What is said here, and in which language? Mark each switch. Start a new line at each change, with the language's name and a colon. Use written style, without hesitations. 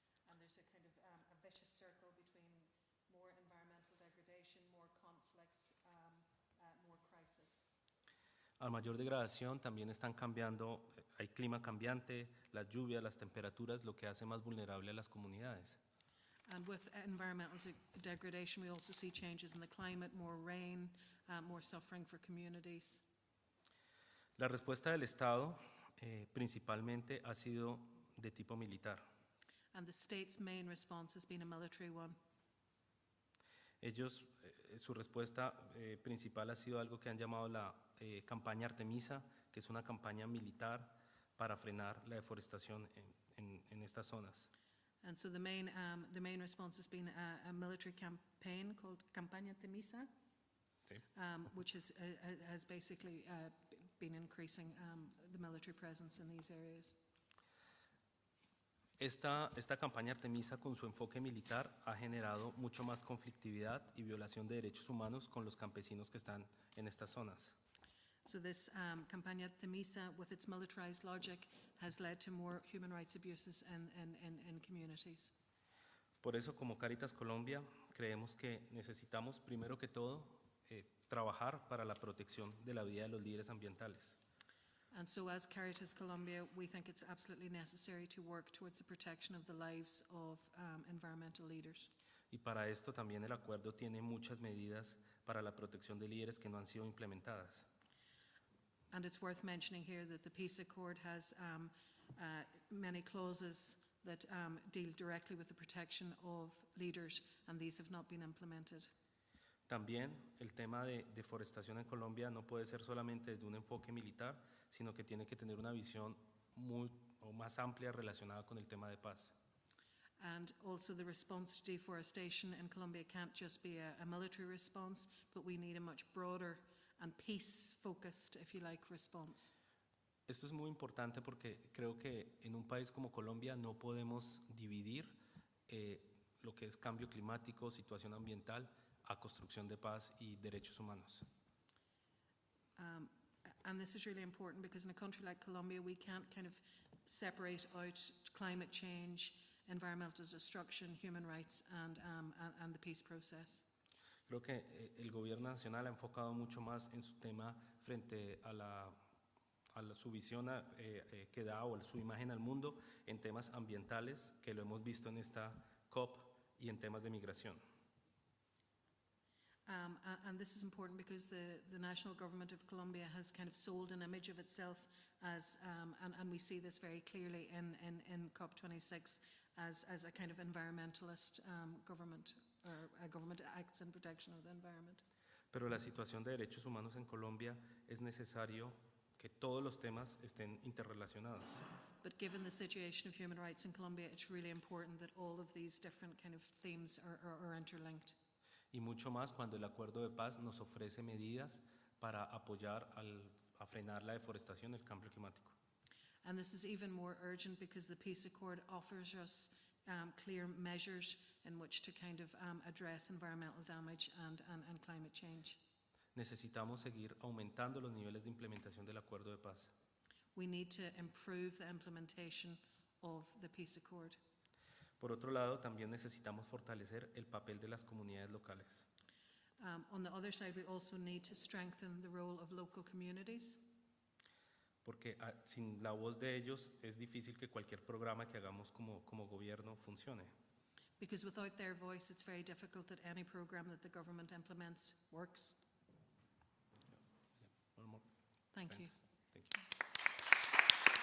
English: And there's a kind of a vicious circle between more environmental degradation, more conflict, more crisis.
Spanish: A mayor degradación también están cambiando, hay clima cambiante, las lluvias, las temperaturas, lo que hace más vulnerable a las comunidades.
English: And with environmental degradation, we also see changes in the climate, more rain, more suffering for communities.
Spanish: La respuesta del Estado principalmente ha sido de tipo militar.
English: And the state's main response has been a military one.
Spanish: Ellos, su respuesta principal ha sido algo que han llamado la campaña Artemisa, que es una campaña militar para frenar la deforestación en estas zonas.
English: And so the main response has been a military campaign called Campaña Temisa,
Spanish: Sí.
English: which has basically been increasing the military presence in these areas.
Spanish: Esta campaña Artemisa, con su enfoque militar, ha generado mucho más conflictividad y violación de derechos humanos con los campesinos que están en estas zonas.
English: So this Campaña Temisa, with its militarized logic, has led to more human rights abuses in communities.
Spanish: Por eso, como Cáritas Colombia, creemos que necesitamos, primero que todo, trabajar para la protección de la vida de los líderes ambientales.
English: And so as Caritas Colombia, we think it's absolutely necessary to work towards the protection of the lives of environmental leaders.
Spanish: Y para esto también el acuerdo tiene muchas medidas para la protección de líderes que no han sido implementadas.
English: And it's worth mentioning here that the peace accord has many clauses that deal directly with the protection of leaders, and these have not been implemented.
Spanish: También el tema de deforestación en Colombia no puede ser solamente desde un enfoque militar, sino que tiene que tener una visión más amplia relacionada con el tema de paz.
English: And also the response to deforestation in Colombia can't just be a military response, but we need a much broader and peace-focused, if you like, response.
Spanish: Esto es muy importante porque creo que en un país como Colombia no podemos dividir lo que es cambio climático, situación ambiental, a construcción de paz y derechos humanos.
English: And this is really important because in a country like Colombia, we can't kind of separate out climate change, environmental destruction, human rights, and the peace process.
Spanish: Creo que el gobierno nacional ha enfocado mucho más en su tema frente a su visión que da o su imagen al mundo en temas ambientales, que lo hemos visto en esta COP, y en temas de migración.
English: And this is important because the national government of Colombia has kind of sold an image of itself as, and we see this very clearly in COP26 as a kind of environmentalist government, or a government that acts in protection of the environment.
Spanish: Pero la situación de derechos humanos en Colombia es necesario que todos los temas estén interrelacionados.
English: But given the situation of human rights in Colombia, it's really important that all of these different kind of themes are interlinked.
Spanish: Y mucho más cuando el acuerdo de paz nos ofrece medidas para apoyar a frenar la deforestación y el cambio climático.
English: And this is even more urgent because the peace accord offers us clear measures in which to kind of address environmental damage and climate change.
Spanish: Necesitamos seguir aumentando los niveles de implementación del acuerdo de paz.
English: We need to improve the implementation of the peace accord.
Spanish: Por otro lado, también necesitamos fortalecer el papel de las comunidades locales.
English: On the other side, we also need to strengthen the role of local communities.
Spanish: Porque sin la voz de ellos es difícil que cualquier programa que hagamos como gobierno funcione.
English: Because without their voice, it's very difficult that any program that the government implements works. One more. Thank you. Thanks. Thank you.